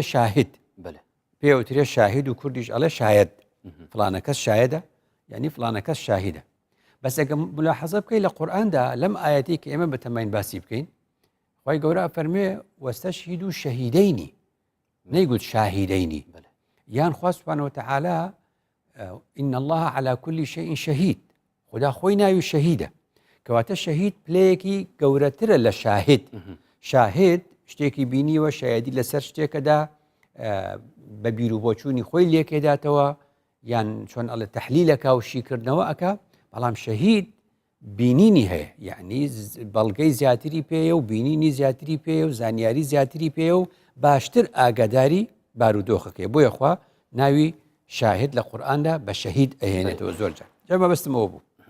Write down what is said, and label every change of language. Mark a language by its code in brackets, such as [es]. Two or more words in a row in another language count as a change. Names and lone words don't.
[ckb] شاهد پێوترێ شاهد و کوردیش ئەڵێ شاید فلانە کەس شایەدە یعنی فلانە کەس شاهدە بەس ئەگە ملاحەزە بکەی لە قورئاندا لەم ئاەتی کە ئێمە بەتەمەین باسی بکەین خی گەورە فەرمێ وەستەشهید و شەهیدەینی نەیگوت شاهیدەینی یان خوا [ar] سوبحانەه وتەعالا إن الله على كل شيء شهيد [ckb] خدا خۆی ناوی شەهیدە کەواتە شەهید پلەیەکی گەورەترە لە شاهد شاهد شتێکی بینیوە شایەدی لەسەر شتێکەدا بە بیر و بۆچوونی خۆی لێکێداتەوە یان چۆن ئەڵێ تەحلیلەکە و شیکردنەوە ئەکا بەڵام شەهید بینینی هەیە یعنی بەڵگەی زیاتری پێیە و بینینی زیاتری پێیە و زانیاری زیاتری پێیە و باشتر ئاگاداری بارودۆخەکەی بۆیە خوا ناوی شاهد لە قورئاندا بە شەهید ئەهێنێتەوە زۆر جار جا مەبەستمەوە بوو